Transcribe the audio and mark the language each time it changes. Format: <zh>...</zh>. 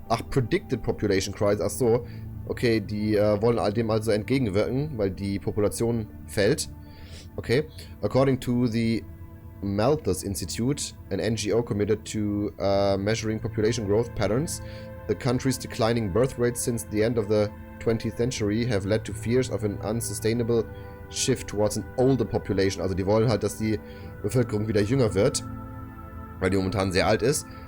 <en>Predicted Population Crisis,</en> <de>ach so. Okay, die wollen all dem also entgegenwirken, weil die Population fällt. Okay.</de> <en>According to the Malthus Institute, an NGO committed to measuring population growth patterns, the country's declining birth rates since the end of the 20th century have led to fears of an unsustainable shift towards an older population.</en> <de>Also die wollen halt, dass die Bevölkerung wieder jünger wird, weil die momentan sehr alt ist.</de>